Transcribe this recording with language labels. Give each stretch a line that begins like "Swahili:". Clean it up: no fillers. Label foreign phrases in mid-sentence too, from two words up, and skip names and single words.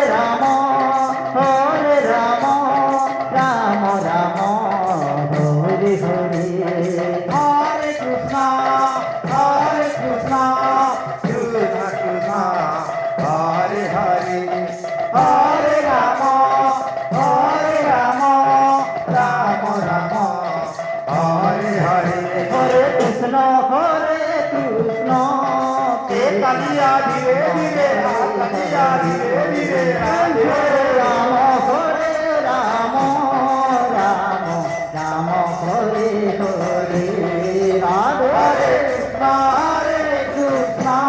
Sanskrit: রাম রাম রাম হরে হরে হরে কৃষ্ণ কৃষ্ণ কৃষ্ণ হরে হরে হরে রাম রাম রাম হরে হরে হরে কৃষ্ণ
Hindi: कालिया धीरे धीरे कालिया धीरे धीरे
Sanskrit: রাম রাম হরে হরে রাধে হরে কৃষ্ণ